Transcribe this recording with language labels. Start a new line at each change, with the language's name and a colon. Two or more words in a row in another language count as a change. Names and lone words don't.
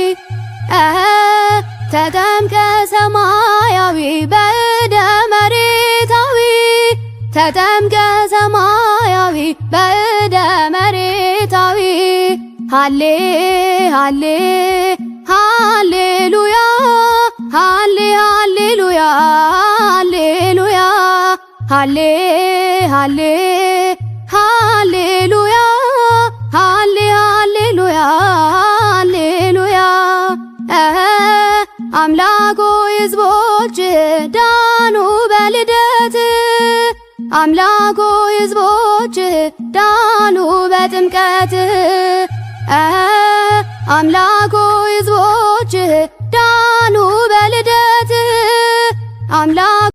Geez: ተጠምቀ ሰማያዊ በእደ መሬታዊ ተጠምቀ ሰማያዊ በእደ መሬታዊ ሃሌ ሃሌ ሃሌሉያ ሃሌ ሃሌሉያ ሃሌሉያ ሃሌ ሃሌ ሃሌሉያ ሃሌ ሃሌሉያ ሃሌሉያ
Amharic: አምላክ ሆይ ሕዝቦች ዳኑ በልደት አምላክ ሆይ ሕዝቦች ዳኑ በጥምቀት አምላክ ሆይ ሕዝቦች ዳኑ በልደት አምላክ